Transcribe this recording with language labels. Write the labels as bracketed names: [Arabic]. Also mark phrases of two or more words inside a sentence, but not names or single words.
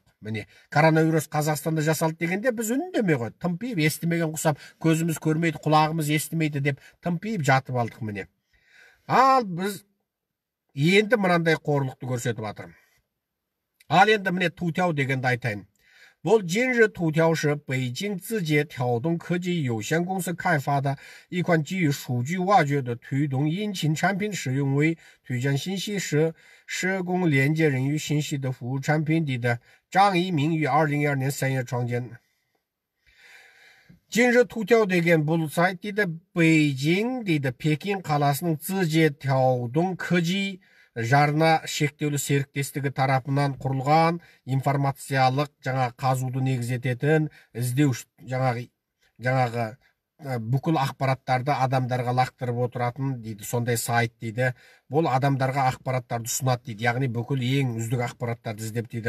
[Kazakh] Міне, коронавирус Қазақстанда жасалды дегенде біз үндемей қойдық. Тымпиып, естімеген құсап, көзіміз көрмейді, құлағымыз естімейді деп тымпиып жатып алдық міне. Ал біз енді мынандай қорлықты көрсетіп жатырмын. Ал енді міне Тутяу дегенді айтайын. [Chinese] Бұл Jinri Tutiao 是北京字节跳动科技有限公司开发的一款基于数据挖掘的推动引擎产品，使用为推荐信息社工连接人与信息的服务产品的张一鸣于2012年3月创建。 [Kazakh] Jinri Tutiao деген бұл сайт Бейжің Пекин қаласының 字节跳动科技 жарына шектеулі серіктестігі тарапынан құрылған информациялық қазуды негіз ететін іздеу жаңағы бүкіл ақпараттарды адамдарға лақтырып отыратын дейді, сондай сайт дейді. Бұл адамдарға ақпараттарды ұсынады дейді, яғни бүкіл ең үздік ақпараттарды іздеп дейді.